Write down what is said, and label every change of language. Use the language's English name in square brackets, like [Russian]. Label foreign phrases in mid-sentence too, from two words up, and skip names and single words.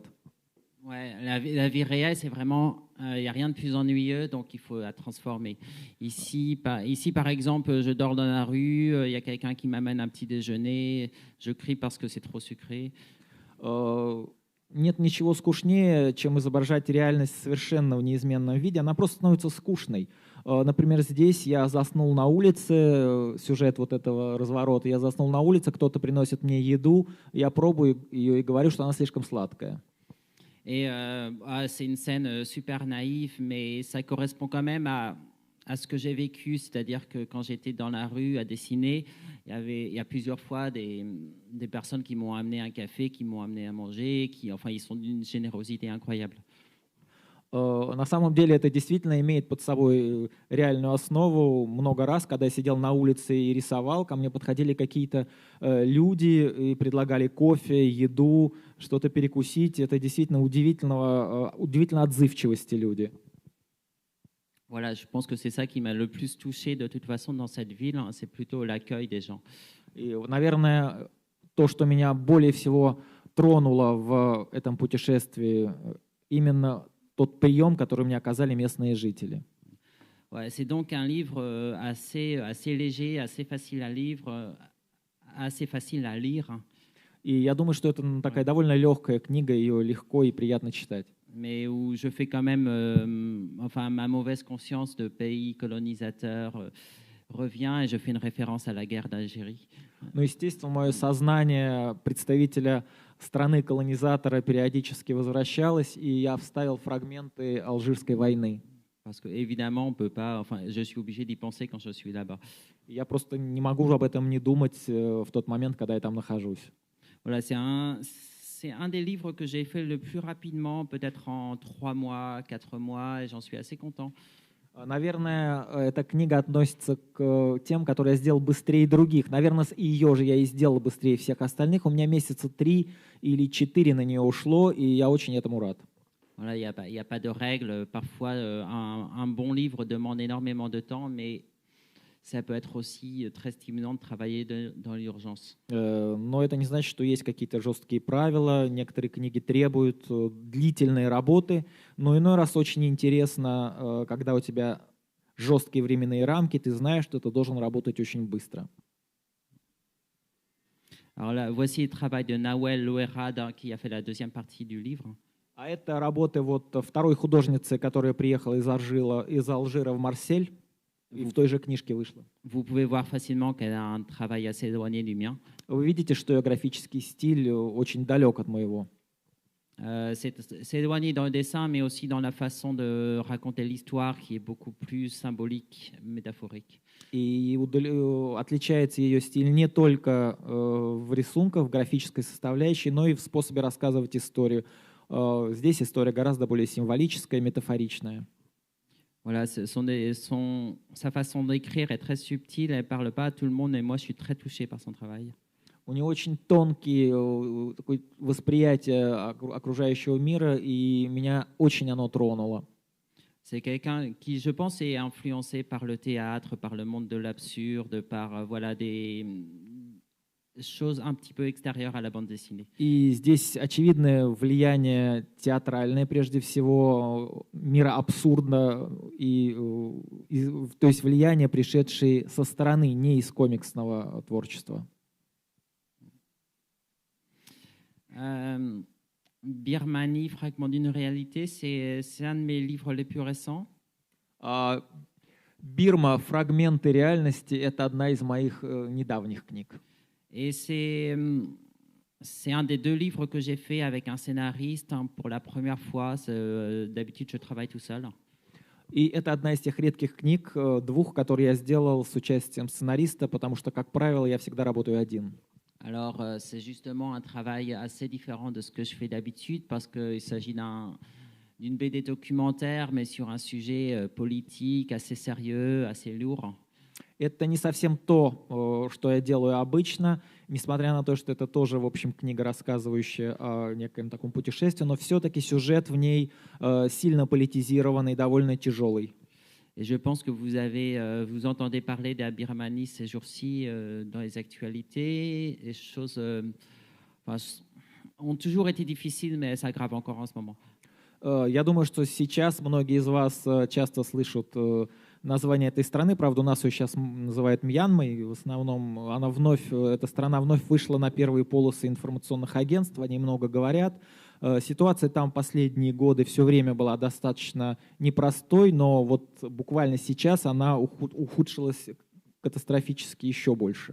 [French] Ouais, la vie réelle, c'est vraiment, il n'y a rien de plus ennuyeux, donc il faut la transformer. Ici, par exemple, je dors dans la rue, il y a quelqu'un qui m'amène un petit déjeuner, je crie parce que c'est trop sucré. [Russian] Нет ничего скучнее, чем изображать реальность совершенно в неизменном виде. Она просто становится скучной. Например, здесь я заснул на улице, сюжет вот этого разворота, я заснул на улице, кто-то приносит мне еду, я пробую ее и говорю, что она слишком сладкая. [French] Et c'est une scène super naïve, mais ça correspond quand même à ce que j'ai vécu. C'est-à-dire que quand j'étais dans la rue à dessiner, il y a plusieurs fois des personnes qui m'ont amené un café, qui m'ont amené à manger, ils sont d'une générosité incroyable. [Russian] На самом деле это действительно имеет под собой реальную основу. Много раз, когда я сидел на улице и рисовал, ко мне подходили какие-то люди и предлагали кофе, еду, что-то перекусить. Это действительно удивительно отзывчивости люди. [French] Voilà, je pense que c'est ça qui m'a le plus touché de toute façon dans cette ville, hein, c'est plutôt l'accueil des gens. [Russian] И, наверное, то, что меня более всего тронуло в этом путешествии, именно тот прием, который мне оказали местные жители. [French] Ouais, c'est donc un livre assez léger, assez facile à lire. [Russian] И я думаю, что это такая довольно легкая книга, ее легко и приятно читать. [French] Mais où je fais quand même, ma mauvaise conscience de pays colonisateur revient et je fais une référence à la guerre d'Algérie. [Russian] Ну, естественно, мое сознание представителя страны-колонизатора периодически возвращалось, и я вставил фрагменты Алжирской войны. [French] Parce que évidemment, on peut pas, je suis obligé d'y penser quand je suis là-bas. [Russian] Я просто не могу об этом не думать в тот момент, когда я там нахожусь. [French] Voilà, c'est un des livres que j'ai fait le plus rapidement, peut-être en 3 mois, 4 mois, et j'en suis assez content. [Russian] Наверное, эта книга относится к тем, которые я сделал быстрее других. Наверное, ее же я и сделал быстрее всех остальных. У меня месяца 3 или 4 на нее ушло, и я очень этому рад. [French] Voilà, il y a pas de règle. Parfois, un bon livre demande énormément de temps, mais ça peut être aussi très stimulant de travailler dans l'urgence. [Russian] Но это не значит, что есть какие-то жесткие правила. Некоторые книги требуют длительной работы, но иной раз очень интересно, когда у тебя жесткие временные рамки, ты знаешь, что ты должен работать очень быстро. [French] Alors là, voici le travail de Nawel Louerad qui a fait la deuxième partie du livre. [Russian] А это работы вот второй художницы, которая приехала из Алжира в Марсель, и в той же книжке вышла. [French] Vous pouvez voir facilement qu'elle a un travail assez éloigné du mien. [Russian] Вы видите, что ее графический стиль очень далек от моего. [French] C'est éloigné dans le dessin, mais aussi dans la façon de raconter l'histoire qui est beaucoup plus symbolique, métaphorique. [Russian] И отличается ее стиль не только в рисунках, в графической составляющей, но и в способе рассказывать историю. Здесь история гораздо более символическая, [French] métaphorique. Voilà, sa façon d'écrire est très subtile, elle ne parle pas à tout le monde, et moi je suis très touché par son travail. [Russian] У него очень тонкие такое восприятие окружающего мира, и меня очень оно тронуло. [French] C'est quelqu'un qui, je pense, est influencé par le théâtre, par le monde de l'absurde, par voilà, des choses un petit peu extérieures à la bande dessinée. [Russian] И здесь очевидное влияние театральное, прежде всего, мира абсурда, то есть влияние, пришедшее со стороны, не из комиксного творчества. [French] Birmanie, fragment d'une réalité, c'est un de mes livres les plus récents. [Russian] Бирма, фрагменты реальности, это одна из моих недавних книг. [French] Et c'est un des deux livres que j'ai fait avec un scénariste pour la première fois. D'habitude, je travaille tout seul. [Russian] И это одна из тех редких книг, двух, которые я сделал с участием сценариста, потому что, как правило, я всегда работаю один. [French] Alors, c'est justement un travail assez différent de ce que je fais d'habitude parce qu'il s'agit d'une BD documentaire, mais sur un sujet politique assez sérieux, assez lourd. [Russian] Это не совсем то, что я делаю обычно, несмотря на то, что это тоже, в общем, книга, рассказывающая о некоем таком путешествии, но все-таки сюжет в ней сильно политизированный, довольно тяжелый. [French] Et je pense que vous entendez parler de la Birmanie ces jours-ci dans les actualités. Les choses ont toujours été difficiles, mais elles s'aggravent encore en ce moment. [Russian] Я думаю, что сейчас многие из вас часто слышат название этой страны. Правда, у нас ее сейчас называют Мьянмой. В основном эта страна вновь вышла на первые полосы информационных агентств. Они много говорят. Ситуация там последние годы все время была достаточно непростой, но вот буквально сейчас она ухудшилась катастрофически еще больше.